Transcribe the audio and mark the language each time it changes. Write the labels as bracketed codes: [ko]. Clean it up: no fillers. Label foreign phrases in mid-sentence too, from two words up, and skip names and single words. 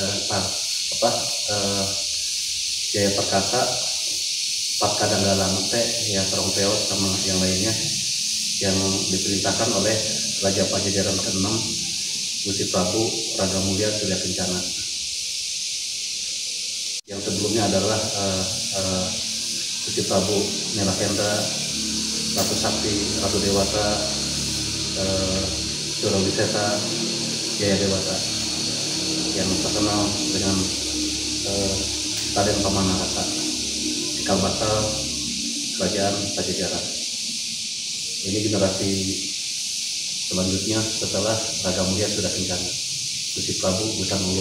[id] Jaya Perkasa, Pat Kadanggalan yang Terong Teot sama yang lainnya, yang diperintahkan oleh Raja Pajajaran ke-6 Gusti Prabu Ragamulya Surya Kencana. Yang sebelumnya adalah Gusti Prabu Nilakendra, Ratu Sakti, Ratu Dewata, Surawisesa, Jaya Dewata, yang terkenal dengan Raden Pamanarasa, cikal bakal Kerajaan Pajajaran. Ini generasi selanjutnya setelah Ragamulya Surya Kencana, Gusti Prabu Gusan Ulum.